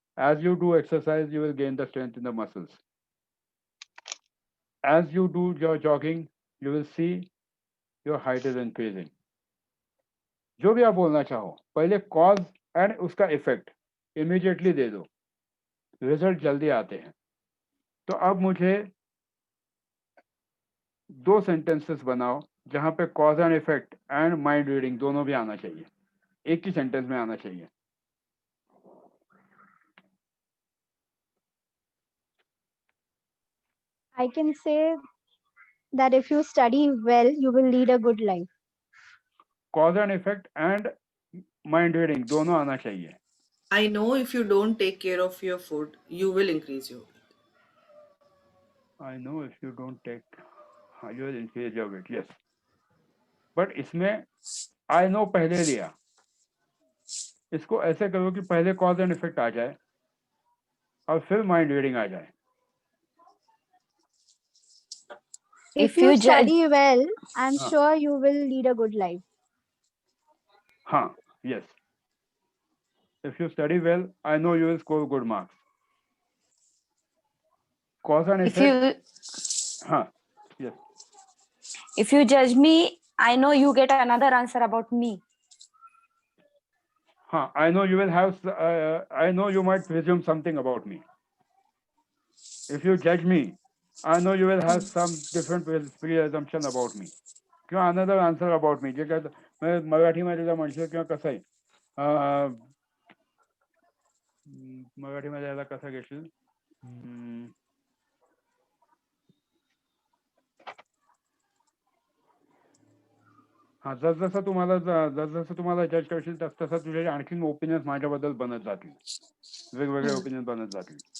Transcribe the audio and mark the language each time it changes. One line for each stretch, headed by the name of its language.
English: As you do exercise, you will gain the strength in the muscles. As you do your jogging, you will see your height is increasing.
Hindi: जो भी आप बोलना चाहो, पहले cause and उसका effect immediately दे दो, result जल्दी आते हैं। तो अब मुझे 2 सेंटेंसेस बनाओ जहां पे cause and effect and mind reading दोनों भी आना चाहिए, एक ही सेंटेंस में आना चाहिए।
English: I can say that if you study well, you will lead a good life.
Hindi: Cause and effect and mind reading दोनों आना चाहिए।
English: I know if you don't take care of your food, you will increase your weight. I know if you don't take, you will increase your weight, yes.
Hindi: But इसमें I know पहले लिया, इसको ऐसे करो कि पहले कॉज एंड इफेक्ट आ जाए और फिर माइंड रीडिंग आ जाए।
English: If you study well, I'm
Hindi: हाँ।
English: sure you will lead a good life. हाँ, yes. If you study well, I know you will score good marks. Cause and effect. हाँ, yes. If you judge me, I know you get another answer about me. हाँ, I know you will have, I know you might presume something about me. If you judge me, I know you will have some different preassumption about me.
Marathi: किंवा
English: another answer about me.
Marathi: जे काय मैं मराठीमध्ये जर म्हटलं किंवा कसं आहे, मराठीमध्ये याला कसं घेशील, हाँ, जसजसं तुम्हाला जज करशील तसं तुझे आणखीन ओपिनियन्स माझ्याबद्दल बनत जातील, वेगवेगळे ओपिनियन बनत जातील।